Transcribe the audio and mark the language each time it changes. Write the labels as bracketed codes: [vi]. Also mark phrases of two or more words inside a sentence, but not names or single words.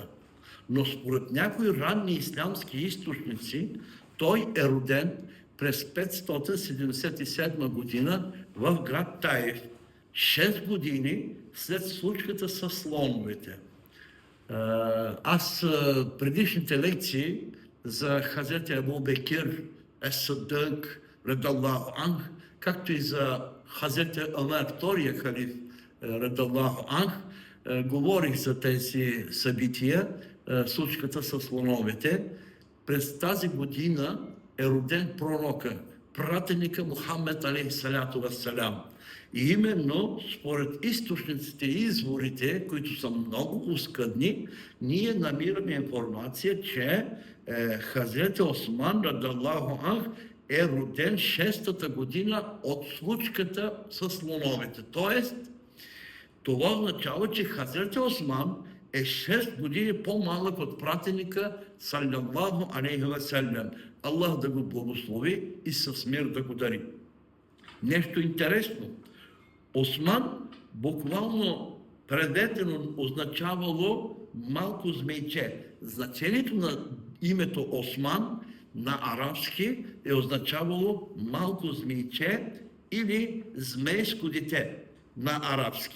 [bg] Но според някои ранни ислямски източници, той е роден през 577 година в град Таиф, 6 години след случката с слоновете. Аз предишните лекции за Хазрет Абу Бекир ес-Сиддик [ar] رضي الله عنه, [bg] както и за Хазрет Омер, втория халиф [ar] رضي الله عنه, [bg] говорих за тези събития, случката с слоновете. През тази година е роден пророка пратеника Мухаммед [ar] عليه الصلاة والسلام. [bg] И именно според източниците и изворите, които са много оскъдни, ние намираме информация, че Хазрет Осман [ar] رضي الله عنه [bg] е роден 6-та година от случката с слоновете. Тоест, това означава, че Хазрет Осман е 6 години по-малък от пратеника [ar] صلى الله عليه وسلم. [bg] Аллах да го благослови и с мир да го дари. Нещо интересно. Осман буквално преведено означавало малко змейче. Значението на името Осман на арабски е означавало малко змейче или змейско дете на арабски.